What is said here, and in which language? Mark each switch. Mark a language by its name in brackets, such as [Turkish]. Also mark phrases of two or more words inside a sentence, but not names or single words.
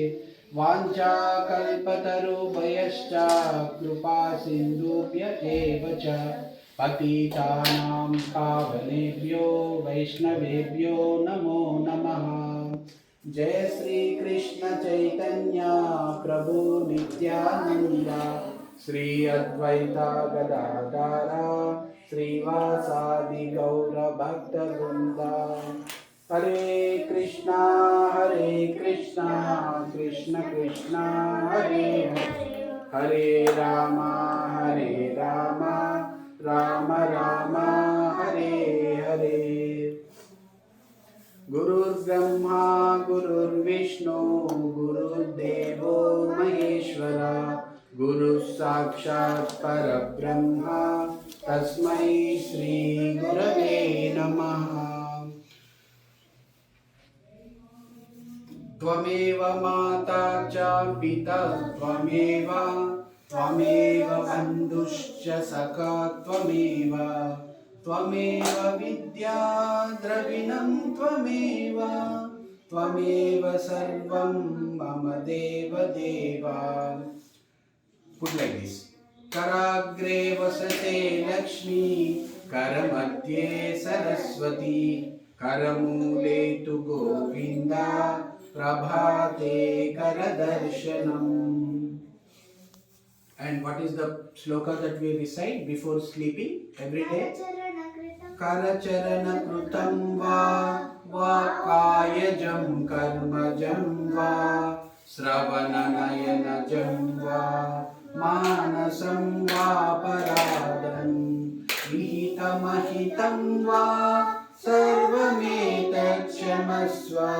[Sanskrit] वाञ्छाकल्पतरुभयश्च कृपा सिन्धुभ्य एव च पतितानां पावनेभ्यो वैष्णवेभ्यो नमो नमः। जय श्री कृष्ण चैतन्य प्रभु नित्यानंद श्री अद्वैता गदाधर श्रीवासादि गौर भक्तवृंद। हरे कृष्णा कृष्ण कृष्ण हरे हरे हरे राम राम राम हरे हरे। गुरुर्ब्रह्मा गुरुर्विष्णु गुरुर्देवो महेश्वरा गुरुः साक्षात् परब्रह्म तस्मै श्री गुरवे नमः। त्वमेव माता च पिता त्वमेव बन्धुश्च सखा त्वमेव विद्या द्रविणं त्वमेव सर्वं मम देव देवा। [English] Put like this. [Sanskrit] कराग्रे वसते लक्ष्मी करमध्ये सरस्वती करमूले तु गोविन्दा प्रभाते करदर्शनम्। [English] And what is the sloka that we recite before sleeping every day? [Sanskrit] करचरण कृतं वा कायजं कर्मजं वा श्रवणनयनजं वा मानसं वा परादं विहितमहितं वा सर्वमेतत् क्षमस्व।